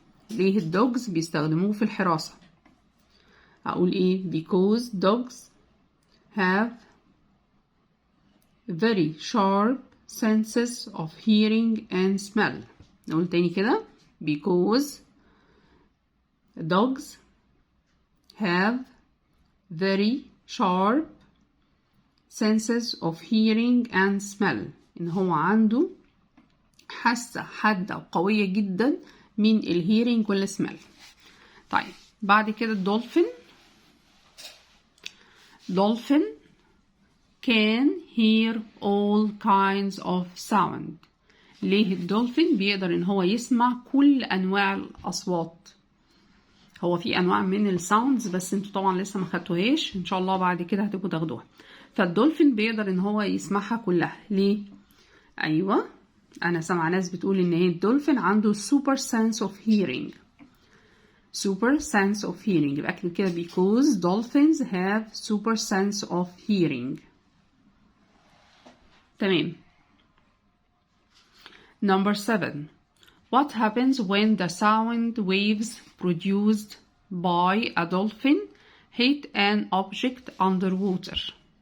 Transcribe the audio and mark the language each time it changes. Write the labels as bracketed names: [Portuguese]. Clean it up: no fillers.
[Arabic] ليه الدوجز بيستخدموه في الحراسة؟ أقول إيه [English] because dogs have very sharp senses of hearing and smell. [Arabic] نقول تاني كده [English] because dogs have very sharp senses of hearing and smell. [Arabic] إن هو عنده حاسة حادة وقوية جدا من الهيرينج والسمell. طيب بعد كده [English] الدولفين can hear all kinds of sound. [Arabic] ليه الدولفين بيقدر ان هو يسمع كل انواع الاصوات؟ هو في انواع من الساوندز بس انتوا طبعا لسه ما خدتوهاش، ان شاء الله بعد كده هتبقوا تاخدوها. فالدولفين بيقدر ان هو يسمعها كلها. ليه؟ ايوه انا سامعه ناس بتقول ان هي الدولفين عنده [English] super sense of hearing. [Arabic] يبقى اكتب كده [English] because dolphins have super sense of hearing. [Arabic] تمام. [English] Number 7 what happens when the sound waves produced by a dolphin hit an object underwater.